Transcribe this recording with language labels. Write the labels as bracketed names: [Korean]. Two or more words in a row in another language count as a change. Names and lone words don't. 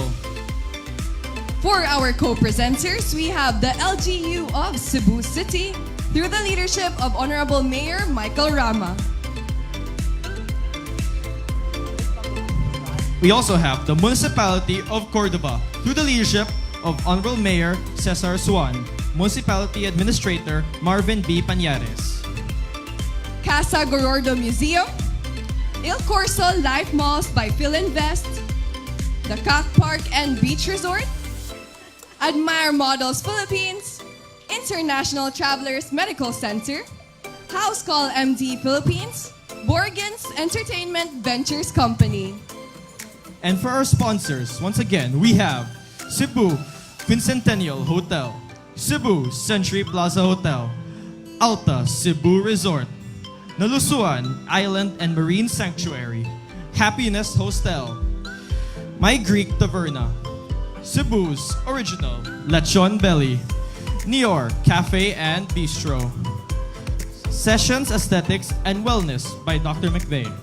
[English] For our co-presenters, we have the LGU of Cebu City through the leadership of Honorable Mayor Michael Rama. We also have the Municipality of Cordova through the leadership of Honorable Mayor Cesar Suan, Municipality Administrator Marvin B. Pañares. Casa Gorordo Museum, Il Corso Life Malls by Philinvest, the Cac Park and Beach Resort, Admire Models Philippines, International Travelers Medical Center, House Call MD Philippines, Borgans Entertainment Ventures Company. And for our sponsors, once again, we have Cebu Quincentennial Hotel, Cebu Century Plaza Hotel, Alta Cebu Resort, Nalusuan Island and Marine Sanctuary, Happiness Hostel, My Greek Taverna, Cebu's original Lechon Belly, Nior Cafe and Bistro, Sessions Aesthetics and Wellness by Dr. McVeigh,